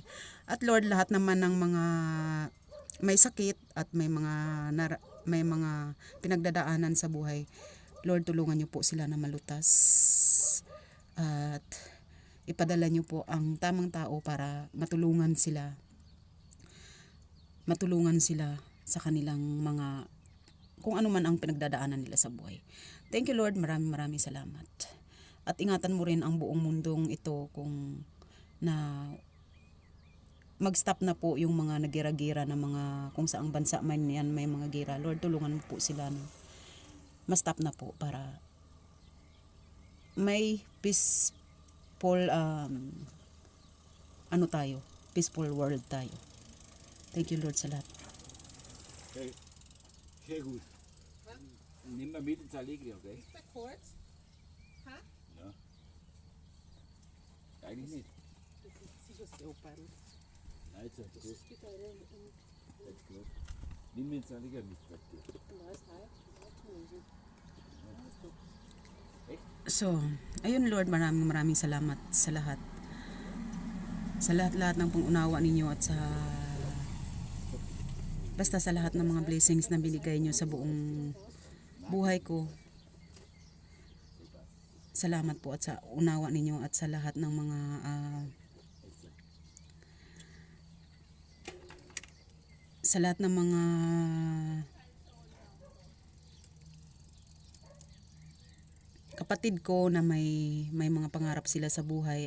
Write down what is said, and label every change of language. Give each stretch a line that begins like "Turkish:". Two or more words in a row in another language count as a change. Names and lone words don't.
Filipino: At Lord, lahat naman ng mga may sakit at may mga pinagdadaanan sa buhay, Lord, tulungan niyo po sila na malutas at ipadala niyo po ang tamang tao para matulungan sila sa kanilang mga kung ano man ang pinagdadaanan nila sa buhay.
English: Thank you Lord,
Filipino: maraming salamat. At ingatan mo rin ang buong mundong ito kung na mag-stop na po yung mga nagira-gira na mga kung saang bansa man yan may mga gira. Lord, tulungan mo po sila na ma-stop na po para may
English: peaceful peaceful world
Filipino: tayo.
English: Thank you Lord
Filipino: sa lahat.
German: Okay. Sehr gut. Nimm mal mit ins Allegri, okay? Ist der kurz? Ha? Ja. Eigentlich nicht. Sicher so open. Nein, jetzt ist gut. Jetzt gut. Nimm ins Allegri mit.
Filipino: So, ayun Lord, maraming salamat sa lahat. Sa lahat ng pangunawa ninyo at basta sa lahat ng mga blessings na binigay nyo sa buong buhay ko. Salamat po at sa unawa ninyo at sa lahat ng mga kapatid ko na may mga pangarap sila sa buhay.